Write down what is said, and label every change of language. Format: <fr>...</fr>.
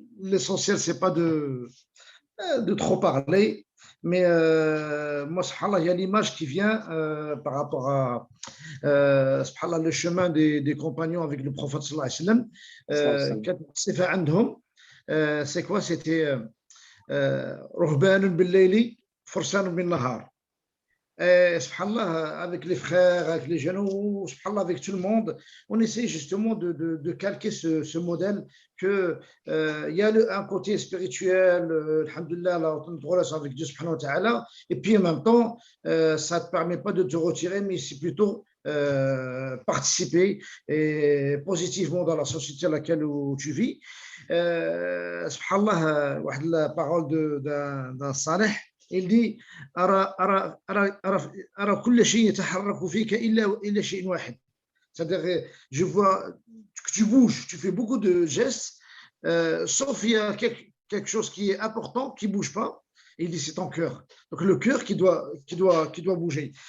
<fr>L'essentiel c'est pas de trop parler, mais moi, subhanallah, il y a l'image qui vient par rapport à subhanallah, le chemin des compagnons avec le prophète sallallahu alayhi wa sallam.</fr> <ar>كانت صفة عندهم</ar> <fr>c'est quoi? C'était</fr> <ar>رهبان بالليل فرسان بالنهار.</ar> <fr>Subhanallah, avec les frères, avec les jeunes, subhanallah, avec tout le monde, on essaie justement de calquer ce modèle que il y a un côté spirituel, alhamdoulilah, notre relation avec Dieu subhanahu wa ta'ala, et puis en même temps, ça ne te permet pas de te retirer, mais c'est plutôt participer et positivement dans la société à laquelle tu vis. Subhanallah, la parole d'un salih, il dit</fr> <ar>أرى كل شيء يتحرك فيك إلا شيء واحد.</ar> <fr>C'est-à-dire, je vois que tu bouges, tu fais beaucoup de gestes, sauf il y a quelque chose qui est important, qui ne bouge pas. Il dit c'est ton cœur. Donc le cœur qui doit bouger.</fr>